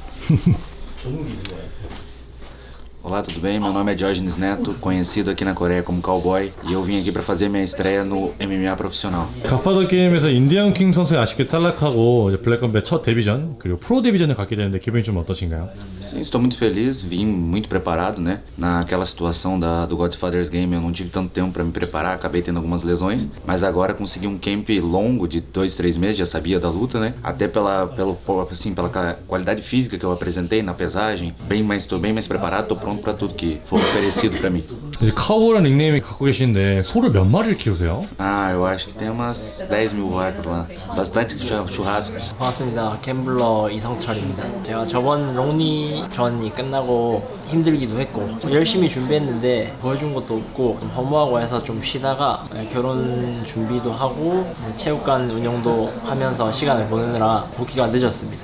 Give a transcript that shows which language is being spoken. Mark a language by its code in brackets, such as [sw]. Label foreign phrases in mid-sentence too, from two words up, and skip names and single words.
[pt] Olá, tudo bem? Meu nome é Diógenes Neto, conhecido aqui na Coreia como Cowboy, e eu vim aqui para fazer minha estreia no MMA profissional. [ko] 갓파더 게임에서 인디언 킹 선수에 아쉽게 탈락하고 이제 블랙컴뱃 첫 데뷔전 그리고 프로 데뷔전을 갖게 되는데 기분이 좀 어떠신가요? [pt] Sim, estou muito feliz, vim muito preparado, né? Naquela situação do Godfather's Game eu não tive tanto tempo para me preparar, acabei tendo algumas lesões, mas agora consegui um camp longo de 2-3 meses, já sabia da luta, né? Até pela qualidade física que eu apresentei na pesagem, estou bem mais preparado, estou pronto para tudo que for oferecido para mim. [ko] 이제 카우보이라는 닉네임이 갖고 계신데 소를 몇 마리를 키우세요? [pt] Ah, eu acho que tem umas 10 mil vacas lá, bastante churrasco. [ko] 반갑습니다. 갬블러 이성철입니다. 제가 저번 롱리 전이 끝나고 힘들기도 했고 열심히 준비했는데 보여준 것도 없고 좀 허무하고 해서 좀 쉬다가 결혼 준비도 하고 체육관 운영도 하면서 시간을 보내느라 복귀가 늦었습니다.